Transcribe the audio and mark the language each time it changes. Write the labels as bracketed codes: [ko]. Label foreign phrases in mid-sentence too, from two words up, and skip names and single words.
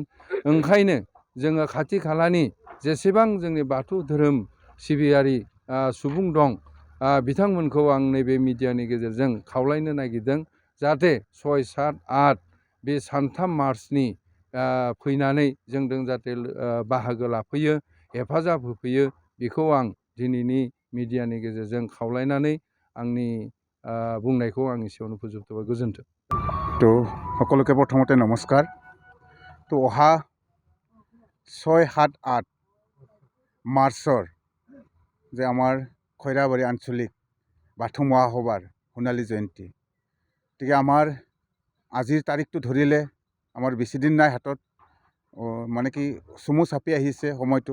[brx] ओंखायनो जोङो खाथि खालानि जेसेबां जोंनि बाथौ धोरोम सिबियारि सुबुं दं बिथांमोनखौ आं नैबे मिडियानि गेजेरजों खावलायनो नागिरदों जाहाथे 6, 7, 8 बे सानथाम मार्चनि फैनानै जोंजों जाहाथे बाहागो लाफैयो, हेफाजाब होफैयो बेखौ आं दिनैनि मिडियानि गेजेरजों खावलायनानै आंनि बुंनायखौ आं एसेयावनो फोजोबथ'बाय। गोजोन्थों। [as] তো সকলোকে প্ৰথমতে নমস্কাৰ। তো অহা 6, 7, 8 মাৰ্চৰ যে আমাৰ খৈৰাবাৰী আঞ্চলিক বাথৌ মহাসভাৰ সোণালী জয়ন্তী, গতিকে আমাৰ আজিৰ তাৰিখটো ধৰিলে আমাৰ বেছিদিন নাই হাতত, মানে কি চমু চাপি আহিছে সময়টো।